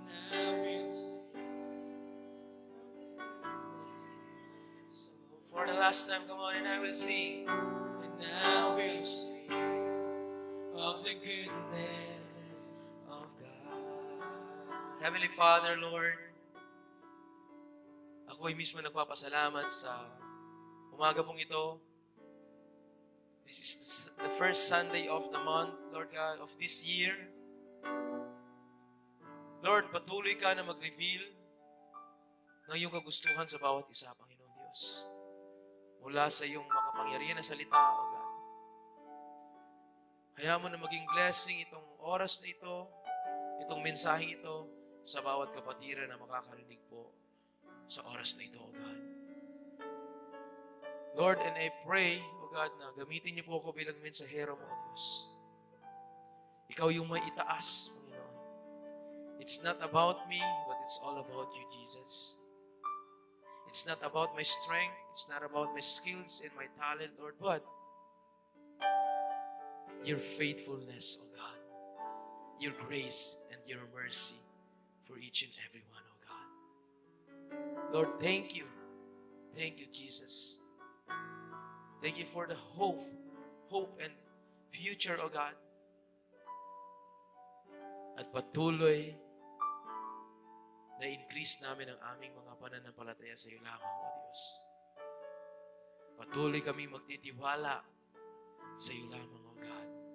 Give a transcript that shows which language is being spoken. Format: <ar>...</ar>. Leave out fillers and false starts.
<en>And I will sing of the goodness. So for the last time, come on, and I will sing. And now we'll sing of the goodness of God.</en> <tl>Heavenly Father, Lord, ako ay mismo nagpapasalamat sa umaga pong ito.</tl> <en>This is the first Sunday of the month, Lord God, of this year.</en> <tl>Lord, patuloy ka na mag-reveal ng iyong kagustuhan sa bawat isa, Panginoon Diyos. Mula sa iyong makapangyarihan na salita, O God. Hayaan mo na maging blessing itong oras na ito, itong mensaheng ito, sa bawat kapatiran na makakarinig po sa oras na ito, O God. Lord,</tl> <en>and I pray,</en> <tl>O God, na gamitin niyo po ako bilang mensahero mo, O Diyos. Ikaw yung may itaas, Panginoon.</tl> <en>It's not about me, but it's all about you, Jesus. It's not about my strength, it's not about my skills and my talent, Lord, but your faithfulness, O God. Your grace and your mercy for each and every one, O God. Lord, thank you. Thank you, Jesus. Thank you for the hope and future, O God.</en> <tl>At patuloy na increase namin ang aming mga pananampalataya sa iyo lamang, O Diyos. Patuloy kami magtitiwala sa iyo lamang, O God.</tl>